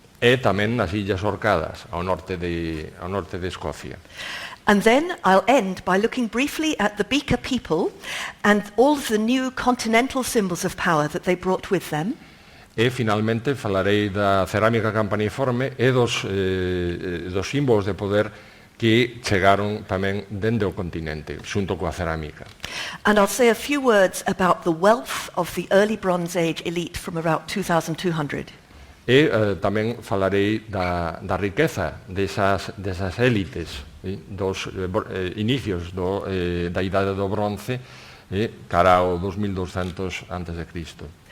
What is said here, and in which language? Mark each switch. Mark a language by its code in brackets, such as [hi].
[gl] E tamén nas Illas Orcadas, ao norte de Escocia. [en] And then I'll end by looking briefly at the Beaker people and all of the new continental symbols of power that they brought with them. [gl] E finalmente falarei da cerámica campaniforme e dos símbolos de poder que chegaron tamén dende o continente, xunto coa cerámica. [en] And I'll say a few words about the wealth of the early Bronze Age elite from about 2200. [gl] E tamén falarei da riqueza desas élites, dos inicios da idade do bronce, cara ao 2200 antes de Cristo.